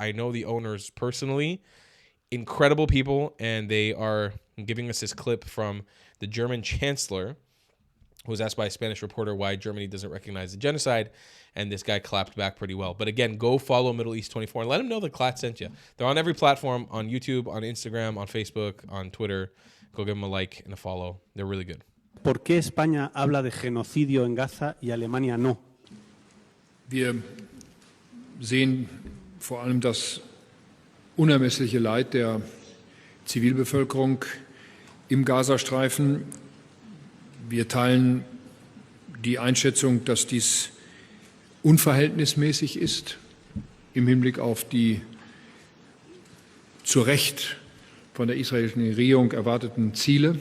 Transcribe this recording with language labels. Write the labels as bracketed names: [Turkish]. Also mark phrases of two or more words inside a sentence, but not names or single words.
[English] I know the owners personally. Incredible people, and they are giving us this clip from the German chancellor, who was asked by a Spanish reporter why Germany doesn't recognize the genocide, and this guy clapped back pretty well. But again, go follow Middle East 24 and let them know that Clat sent you. They're on every platform, on YouTube, on Instagram, on Facebook, on Twitter. Go give them a like and a follow. They're really good. [Spanish] ¿Por qué España habla de genocidio en Gaza y Alemania no? [German] Wir sehen vor allem das unermessliche Leid der Zivilbevölkerung im Gazastreifen. Wir teilen die Einschätzung, dass dies unverhältnismäßig ist im Hinblick auf die zu Recht von der israelischen Regierung erwarteten Ziele.